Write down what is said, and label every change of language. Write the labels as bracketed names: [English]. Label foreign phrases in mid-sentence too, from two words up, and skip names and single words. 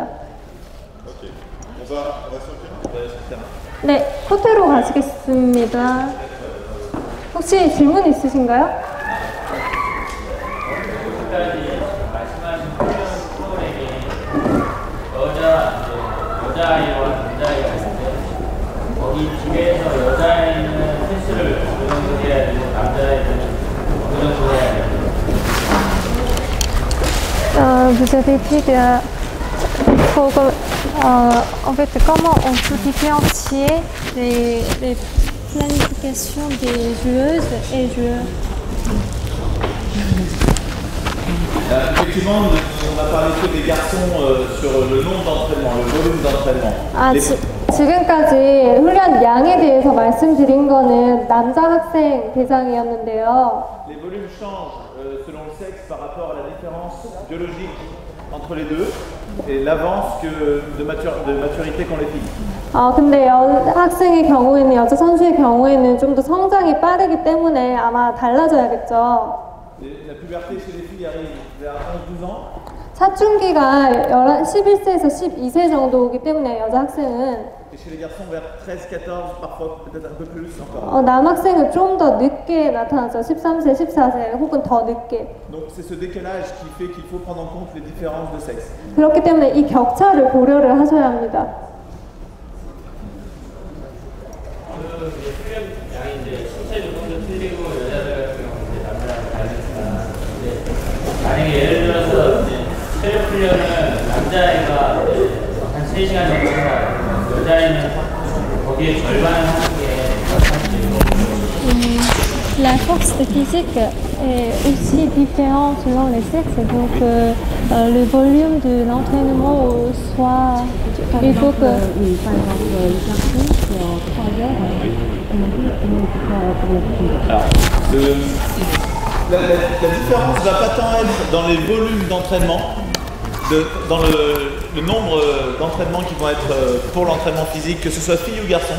[French] On va sortir. [Korean] 네, 코트로 가시겠습니다. 혹시 질문 있으신가요? 여자아이와 남자아이가 있을 때 거기 집에서 여자아이는 패스를 어느 정도 해야 되고 남자아이는 어느 정도 해야 되고 [French] Vous avez dit en fait comment on peut différencier les planifications des joueuses et joueurs. Effectivement, on a parlé que des garçons sur le nombre d'entraînements, le volume d'entraînement. [Korean] 지금까지 훈련 양에 대해서 말씀드린 거는 남자 학생 대상이었는데요. [French] Les volumes changent selon le sexe par rapport à la différence biologique entre les deux et l'avance de maturité qu'ont les filles. [Korean] 근데 학생의 경우에는 여자 선수의 경우에는 좀 더 성장이 빠르기 때문에 아마 달라져야겠죠. [French] La puberté chez les filles arrive vers 11-12 ans. [Korean] 사춘기가 11세에서 12세 정도이기 때문에 여자 학생은 [French] Et chez les garçons vers 13-14, parfois peut-être un peu plus encore. [Korean] 남학생은 좀 더 늦게 나타나죠. 13세, 14세 혹은 더 늦게. [French] Donc c'est ce décalage qui fait qu'il faut prendre en compte les différences de sexe. [Korean] 그렇기 때문에 이 격차를 고려를 하셔야 합니다. 그 훈련 양이 이제 신체 조건도 틀리고 여자들 같은 경우는 이제 남자랑 다르니까. 근데 만약에 예를 들어서 이제 체력 훈련은 남자애가 한 3시간 정도 하고 여자애는 거기에 절반 하는 게 [French] La force physique est aussi différente selon les sexes, donc le volume de l'entraînement soit... Il faut que... Alors, la différence ne va pas tant être dans les volumes d'entraînement, dans le nombre d'entraînements qui vont être pour l'entraînement physique, que ce soit fille ou garçon.